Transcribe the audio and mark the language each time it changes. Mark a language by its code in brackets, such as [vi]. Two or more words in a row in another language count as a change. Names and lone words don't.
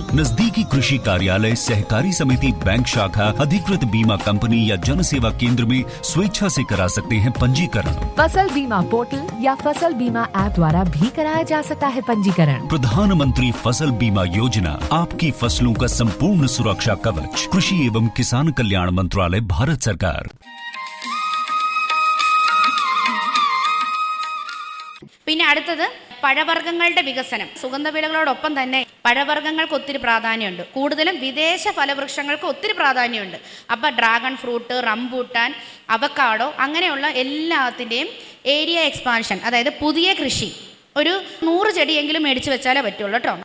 [hi] नजदीकी कृषि कार्यालय, सहकारी समिति, बैंक शाखा, अधिकृत बीमा कंपनी या जन सेवा केंद्र में स्वेच्छा से करा सकते हैं पंजीकरण। फसल बीमा पोर्टल या फसल बीमा ऐप द्वारा भी कराया जा सकता है पंजीकरण। प्रधानमंत्री फसल बीमा योजना, आपकी फसलों का संपूर्ण सुरक्षा कवच। कृषि एवं किसान कल्याण मंत्रालय, भारत सरकार। [ml] പിന്നെ അടുത്തത് പഴവർഗ്ഗങ്ങളുടെ വികസനം. സുഗന്ധവിളകളോടൊപ്പം തന്നെ പഴവർഗ്ഗങ്ങൾക്ക് ഒത്തിരി പ്രാധാന്യമുണ്ട്. കൂടുതലും വിദേശ ഫലവൃക്ഷങ്ങൾക്ക് ഒത്തിരി പ്രാധാന്യമുണ്ട്. അപ്പോൾ [en] dragon fruit, [ml] റംബൂട്ടാൻ, അവക്കാഡോ അങ്ങനെയുള്ള എല്ലാത്തിൻ്റെയും [en] area expansion, [ml] അതായത് പുതിയ കൃഷി ഒരു 100 ചെടിയെങ്കിലും മേടിച്ച് വെച്ചാലേ പറ്റുള്ളൂ കേട്ടോ.